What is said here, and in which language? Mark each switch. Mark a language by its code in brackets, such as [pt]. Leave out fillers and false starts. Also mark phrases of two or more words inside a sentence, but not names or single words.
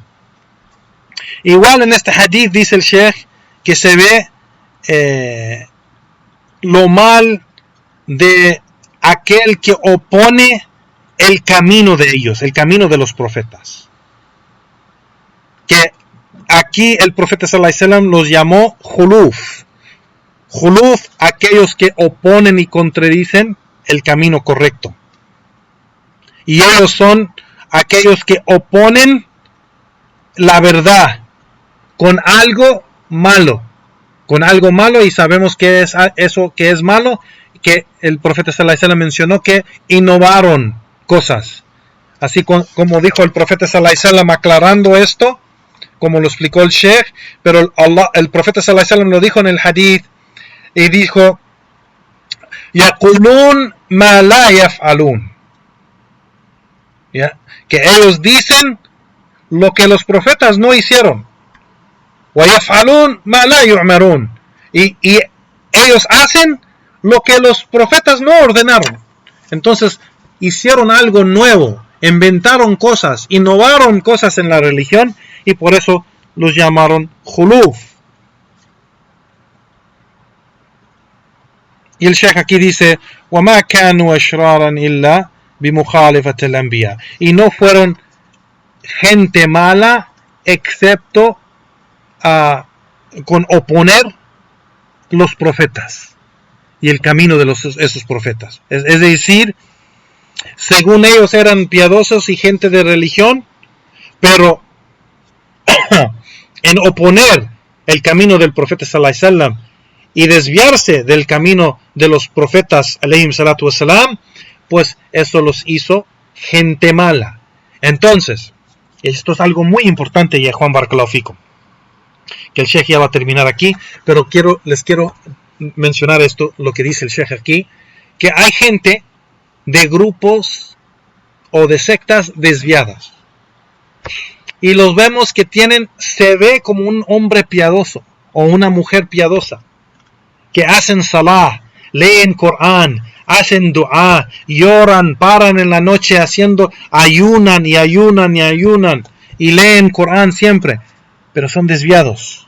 [es] Igual en este hadith dice el Sheikh que se ve lo mal de aquel que opone el camino de ellos, el camino de los profetas. Que aquí el profeta [ar] صلى الله عليه وسلم [es] los llamó khuluf. Khuluf, aquellos que oponen y contradicen el camino correcto. Y ellos son aquellos que oponen la verdad con algo malo. Con algo malo, y sabemos que es eso que es malo, que el profeta [ar] صلى الله عليه وسلم [es] mencionó que innovaron cosas. Así como dijo el profeta [ar] صلى الله عليه وسلم [es] aclarando esto, como lo explicó el Sheikh, pero el profeta [ar] صلى الله عليه وسلم [es] lo dijo en el hadith y dijo: [ar] يقولون ما لا يفعلون. [es] ¿Ya? Que ellos dicen lo que los profetas no hicieron. [ar] ويفعلون ما لا يؤمرون. [es] Y ellos hacen lo que los profetas no ordenaron. Entonces hicieron algo nuevo, inventaron cosas, innovaron cosas en la religión, y por eso los llamaron khuluf. Y el Sheikh aquí dice: [ar] وَمَا كَانُوا أَشْرَارًا إِلَّا بِمُخَالِفَةِ الْأَنْبِيَاءِ. [es] Y no fueron gente mala excepto con oponer los profetas y el camino de esos profetas. Es decir, según ellos eran piadosos y gente de religión, pero en oponer el camino del profeta [ar] صلى الله عليه وسلم [es] y desviarse del camino de los profetas [ar] عليهم الصلاة والسلام, [es] pues eso los hizo gente mala. Entonces, esto es algo muy importante, ya Juan [ar] بارك الله فيكم, [es] que el Sheikh ya va a terminar aquí, pero les quiero mencionar esto, lo que dice el Sheikh aquí, que hay gente de grupos o de sectas desviadas, y los vemos que se ve como un hombre piadoso o una mujer piadosa, que hacen salah, leen Corán, hacen dua, lloran, paran en la noche ayunan y leen Corán siempre, pero son desviados.